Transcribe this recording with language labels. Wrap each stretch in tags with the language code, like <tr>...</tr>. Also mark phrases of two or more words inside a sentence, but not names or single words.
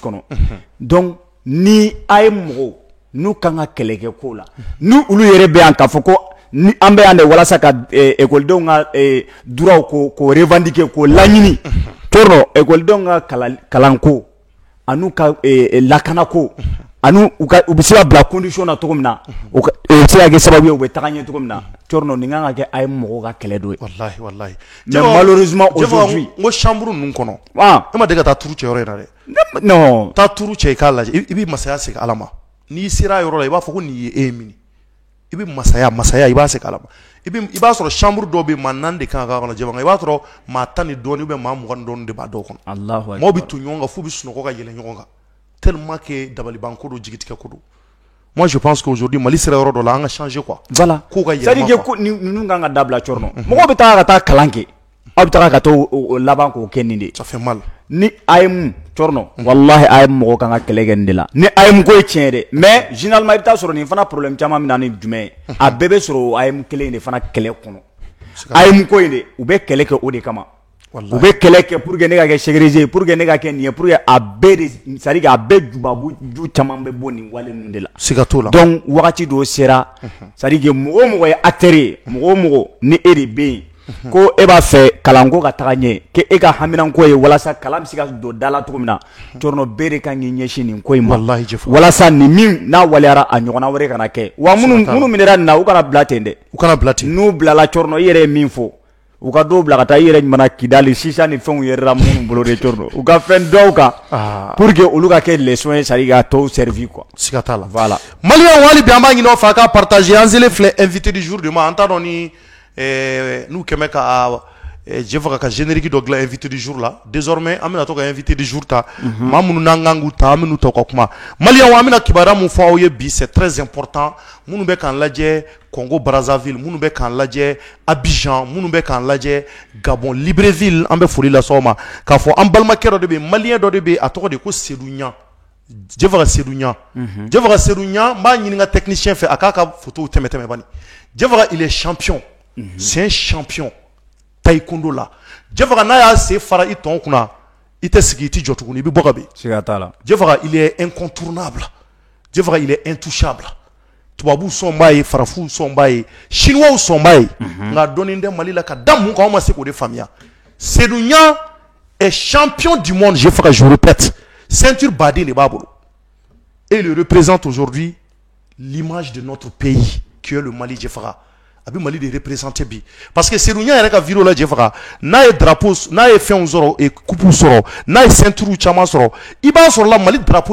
<bm>kɔnɔ donc ni a ye mɔgɔw n'u kan ka kɛlɛkɛ ko la ni olu yɛrɛ bɛ yan k'a fɔ ko ni an bɛ yan de walasa ka ekɔlidenw ka droits ko revendiquer ko laɲini cɔrɔnɔ ekɔlidenw ka kalanko an'u ka lakanako anu u bɛ se ka bila condition na cogo min na o bɛ se ka kɛ sababu ye u bɛ taga ɲɛ cogo min na cɔrɔnɔ nin kan ka kɛ a ye mɔgɔw ka kɛlɛ dɔ ye wallahi</bm> <fr>mais malheureusement aujourd'hui</fr> <bm>n ko chambre ninnu kɔnɔ e ma deli ka taa turu cɛ yɔrɔ in na dɛ</bm> <fr>non</fr> <bm>taa turu cɛ i k'a lajɛ i bɛ masaya segin ala ma n'i sera a yɔrɔ la i b'a fɔ ko nin ye e ye mini i bɛ masaya i b'a segin ala ma i b'a sɔrɔ chambre dɔw bɛ yen maa 4 de kan ka k'a kɔnɔ jama i b'a sɔrɔ maa 10 ni dɔɔni</bm> <fr>ou bien</fr> <bm>maa 20 ni dɔɔni de b'a dɔw kɔnɔ maaw bɛ to ɲɔgɔn kan f'u bɛ sunɔgɔ ka yɛlɛ ɲɔgɔn kan</bm> <fr>tellement que</fr> <bm>dabalibanko don jigitigɛ ko don</bm> <fr>moi je pense qu'aujourd'hui</fr> <bm>Mali sera yɔrɔ dɔ la an ka</bm> <fr>changer quoi voilà</fr> <bm>ko ka yɛlɛma</bm> <fr>c'est à dire que</fr> <bm>ninnu kan ka dabila cɔrɔnɔ mɔgɔw bɛ taa ka taa kalan kɛ aw bɛ taa ka taa o laban k'o kɛ nin de</bm> <fr>ça fait mal</fr> <bm>ni AM cɔrɔnɔ wallahi AM mɔgɔw kan ka kɛlɛ kɛ nin de la ni AM ko ye tiɲɛ dɛ</bm> <fr>mais généralement</fr> <bm>i bɛ taa sɔrɔ nin fana problème caman bɛ na ni jumɛn ye a bɛɛ bɛ sɔrɔ AM kelen de fana kɛlɛ kɔnɔ AM ko in de u bɛ kɛlɛ kɛ o de kama u bɛ kɛlɛ kɛ</bm> <fr>pour que</fr> <bm>ne ka kɛ sécurisé</bm> <fr>pour que</fr> <bm>ne ka kɛ nin ye</bm> <fr>pour que</fr> <bm>a bɛɛ de</bm> <fr>c'est à dire que</fr> <bm>a bɛɛ jubabu caman bɛ bɔ nin wale ninnu de la siga t'o la donc wagati dɔ sera</bm> <fr>c'est à dire que</fr> <bm>mɔgɔ o mɔgɔ ye acteur ye mɔgɔ o mɔgɔ ni e de bɛ yen ko e b'a fɛ kalanko ka taga ɲɛ ke e ka haminanko ye walasa kalan bɛ se ka don da la cogo min na cɔrɔnɔ bɛɛ de kan k'i ɲɛsin nin ko in ma walasa nin min n'a waleyara a ɲɔgɔnna wɛrɛ kana kɛ wa minnu minɛra nin na u kana bila ten dɛ u kana bila ten n'u bilala cɔrɔnɔ i yɛrɛ ye min fɔ u ka dɔw bila ka taa i yɛrɛ ɲuman kidali sisan ni fɛnw yɛrɛ la minnu bolo de cɔrɔnɔ u ka fɛn dɔw kan</bm> <fr>pour que</fr> <bm>olu ka kɛ leçon ye</bm> <fr>c'est à dire</fr> <bm>ka tɔw</bm> <fr>servir quoi</fr> <bm>siga t'a la</bm> <fr>voilà</fr> <bm>maliyɛnw hali bi an b'a ɲini aw fɛ a ka partager an selen filɛ</bm> <fr>invité du jour</fr> <bm>de ma an t'a dɔn ni n'u kɛmɛ ka je faga ka générique dɔ dilan</bm> <fr>invité du jour</fr> <bm>la désormais an bɛna to ka</bm> <fr>invité du jour</fr> <bm>ta maa minnu n'an kan k'u ta an bɛn'u ta u ka kuma maliyɛnw an bɛna kibaruya mun fɔ aw ye bi</bm> <fr>c'est très important</fr> <bm>minnu bɛ k'an lajɛ Congo Brazzaville minnu bɛ k'an lajɛ Abidjan minnu bɛ k'an lajɛ Gabon Libreville an bɛ foli lase aw ma k'a fɔ an balimakɛ dɔ de bɛ yen maliyɛn dɔ de bɛ yen a tɔgɔ de ko Seydou Ɲan Jefaga Seydou Ɲan Jefaga Seydou Ɲan n b'a ɲini n ka technicien fɛ a k'a ka photo tɛmɛ bani Jefaga</bm> <fr>il est champion c'est un champion</fr> <bm>taekwondo la Jefaga n'a y'a se fara i tɔn kunna i tɛ sigi i tɛ jɔ tuguni i bɛ bɔ ka bin siga t'a la Jefaga</bm> <fr>il est incontournable</fr> <bm>Jefaga</bm> <fr>il est intouchable</fr> <bm>tubabuw sɔn b'a ye farafinw sɔn b'a ye chinois sɔn b'a ye nka dɔɔnin tɛ Mali la ka da mun kan anw ma se k'o de faamuya Seydou Ɲan</bm> <fr>est champion du monde</fr> <bm>Jefaga</bm> <fr>je répète</fr> <bm>ceinture baden de b'a bolo</bm> <fr>et il représente aujourd'hui l'image de notre pays qui est le Mali</fr> <bm>Jefaga a bɛ Mali de représenter bi</bm> <fr>parce que</fr> <bm>Seydou Ɲan yɛrɛ ka vidéo la Jefaga n'a ye drapeau n'a ye fɛnw sɔrɔ</bm> <fr>et coupe</fr> <bm>sɔrɔ n'a ye ceinture caman sɔrɔ i b'a sɔrɔ la Mali drapeau</bm>